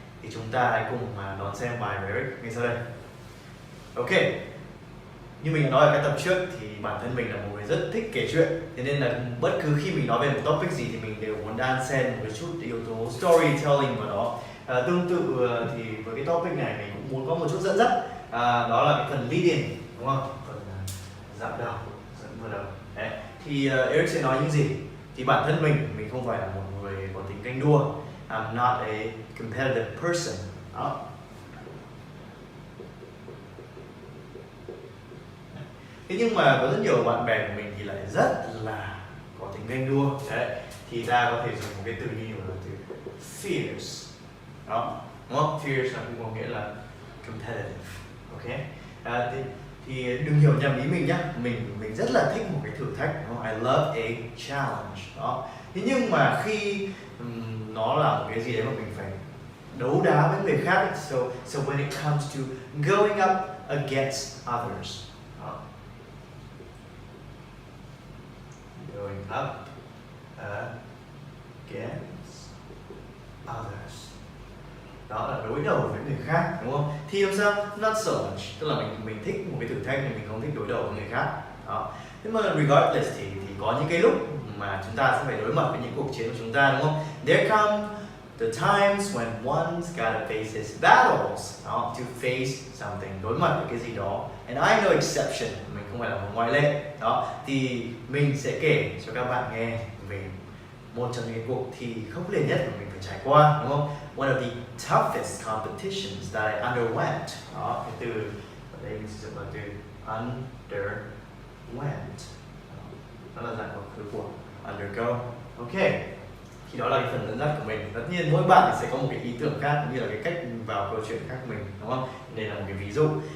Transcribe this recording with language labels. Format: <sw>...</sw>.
<vi>thì chúng ta hãy cùng mà đón xem bài của Eric ngay sau đây. Ok, như mình đã nói ở cái tập trước thì bản thân mình là một người rất thích kể chuyện, thế nên là bất cứ khi mình nói về một topic gì thì mình đều muốn đan xen một chút yếu tố storytelling vào đó. Tương tự thì với cái topic này mình cũng muốn có một chút dẫn dắt, đó là cái phần lead-in, đúng không? Phần dạo đầu, dẫn vào đầu. Đấy. Thì Eric sẽ nói những gì? Thì bản thân mình không phải là một người có tính ganh đua.</vi> <en>I'm not a competitive person.</en> <vi>Đó. Thế nhưng mà có rất nhiều bạn bè của mình thì lại rất là có tính ganh đua. Đấy. Thì ta có thể dùng một cái từ như là từ fierce. Đó, đúng không? Fierce là cũng có nghĩa là competitive. Ok. Thì đừng hiểu nhầm ý mình nhé. Mình rất là thích một cái thử thách. Đúng không?</vi> <en>I love a challenge.</en> <vi>Đó. Thế nhưng mà khi nó là một cái gì đấy mà mình phải đấu đá với người khác,</vi> <en>so when it comes to going up against others.</en> <vi>Đó.</vi> <en>Going up against others.</en> <vi>Đó là đối đầu với người khác, đúng không? Thì làm sao?</vi> <en>Not so much.</en> <vi>Tức là mình thích một cái thử thách nhưng mình không thích đối đầu với người khác. Đó. Thế mà regardless thì có những cái lúc mà chúng ta sẽ phải đối mặt với những cuộc chiến của chúng ta, đúng không?</vi> <en>There come the times when one's gotta face his battles, đó, to face something,</en> <vi>đối mặt với cái gì đó.</vi> <en>And I know exception,</en> <vi>mình không phải là một ngoại lệ. Đó, thì mình sẽ kể cho các bạn nghe về một trong những cuộc thi khốc liệt nhất mà mình phải trải qua, đúng không?</vi> <en>One of the toughest competitions that I underwent.</en> <vi>Đó, cái từ ở đây mình sử dụng là từ underwent. Đó là dạng của từ của undergo. Ok. Thì đó là cái phần dẫn dắt của mình. Tất nhiên mỗi bạn thì sẽ có một cái ý tưởng khác cũng như là cái cách vào câu chuyện khác mình, đúng không? Đây là một cái ví dụ.</vi>